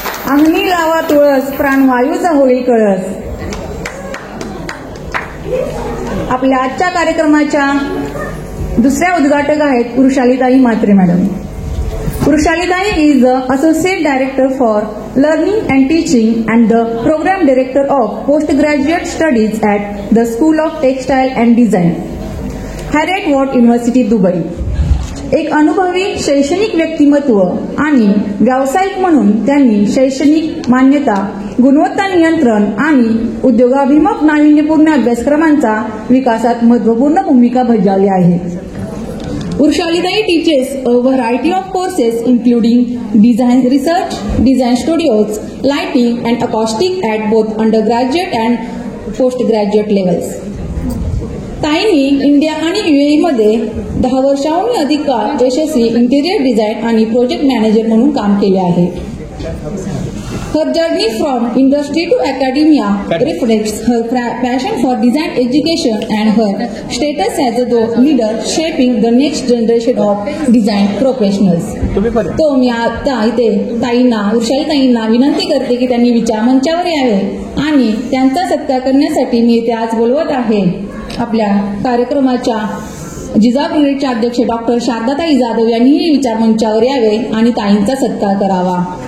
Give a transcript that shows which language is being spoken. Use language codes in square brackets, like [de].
[mr] अंगणी लावा तुळस, प्राणवायूचा होळी कळस. आपल्या आजच्या कार्यक्रमाच्या दुसऱ्या उद्घाटक आहेत वृषालीताई Mhatre madam. [en] वृषालीताई is the Associate Director for Learning and Teaching and the Program Director of Postgraduate Studies at the School of Textile and Design, Heriot-Watt University, Dubai. [mr] एक अनुभवी शैक्षणिक व्यक्तिमत्व आणि व्यावसायिक म्हणून त्यांनी शैक्षणिक मान्यता, गुणवत्ता नियंत्रण आणि उद्योगाभिमुख नाविन्यपूर्ण अभ्यासक्रमांचा विकासात महत्वपूर्ण भूमिका बजावली आहे. [en] Urshalitai teaches a variety of courses including design research, design studios, lighting and acoustic at both undergraduate and postgraduate levels. [mr] ताईंनी इंडिया आणि UAE मध्ये 10 वर्षांहून अधिक काळ यशस्वी इंटिरियर डिझाईन आणि प्रोजेक्ट मॅनेजर म्हणून काम केले आहे. [en] Her journey from industry to academia reflects her passion for design education and her status as a leader shaping the next generation of design professionals. [mr] तो मी आता इथे वृषालीताईंना विनंती करते की त्यांनी विचारमंचावर यावे आणि त्यांचा सत्कार करण्यासाठी मी इथे आज बोलवत आहे आपल्या कार्यक्रमाच्या जिजाऊ ब्रिगेडचे अध्यक्ष डॉक्टर शारदाताई जाधव यांनीही विचारमंचावर यावे आणि ताईंचा सत्कार करावा.